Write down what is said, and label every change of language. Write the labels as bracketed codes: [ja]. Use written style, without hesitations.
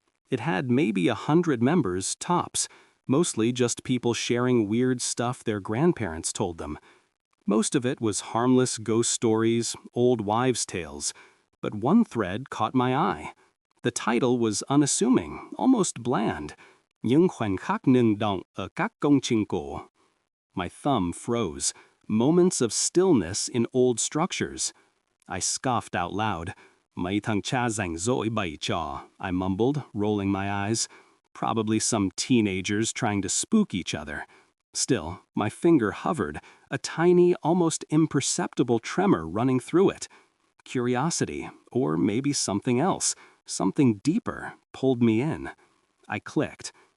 [en] It had maybe 100 members, tops, mostly just people sharing weird stuff their grandparents told them. Most of it was harmless ghost stories, old wives' tales, but one thread caught my eye. The title was unassuming, almost bland. [vi] Những khoảnh khắc ngừng động ở các công trình cổ. [en] My thumb froze. Moments of stillness in old structures. I scoffed out loud. [vi] Mấy thằng cha rảnh rỗi bày trò, [en] I mumbled, rolling my eyes. Probably some teenagers trying to spook each other. Still, my finger hovered, a tiny, almost imperceptible tremor running through it. Curiosity, or maybe something else, something deeper, pulled me in. I clicked.